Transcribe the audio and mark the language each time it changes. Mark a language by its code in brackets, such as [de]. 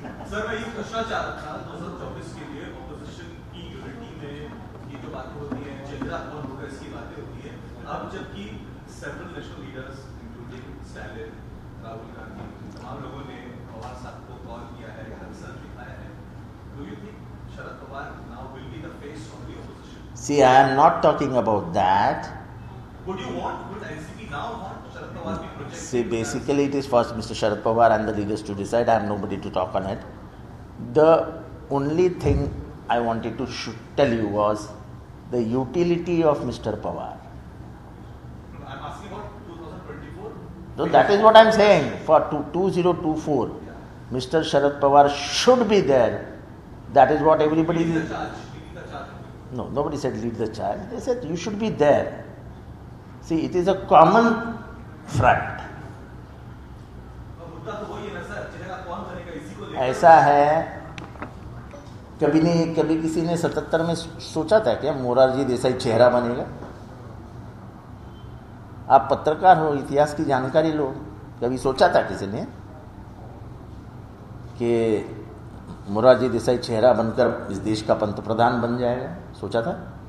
[hi] Sir मैं ये पूछना चाह रहा था 2024 के लिए ऑपोजिशन की यूनिटी में ये जो बातें होती हैं, चेहरा कौन होगा इसकी बातें होती है, अब जबकि [en] several national leaders including [hi] Stalin, Rahul Gandhi, तमाम लोगों ने पवार साहब को कॉल किया है, कंसर्न दिखाया है, [en] Do you think Sharad Pawar now will be the face of the opposition? See, I am not talking about that. Would NCP now want Sharad Pawar be projected? See, basically it is for Mr. Sharad Pawar and the leaders to decide. I am nobody to talk on it. The only thing I wanted to tell you was the utility of Mr. Pawar. I'm asking about 2024. So that is what I am saying. For 2024, Mr. Sharad Pawar should be there. That is what everybody Leading is. the charge. No, nobody said lead the charge. They said you should be there. See, it is a common front. [hi] मुद्दा तो वही है ना sir, चलेगा कौन करेगा इसी को लेकर। ऐसा है, कभी किसी ने 77 में सोचा था क्या मोरारजी देसाई चेहरा बनेगा? आप पत्रकार हो, इतिहास की जानकारी लो, कभी सोचा था किसी ने कि मोरारजी देसाई चेहरा बनकर इस देश का पंतप्रधान बन जाएगा? सोचा था?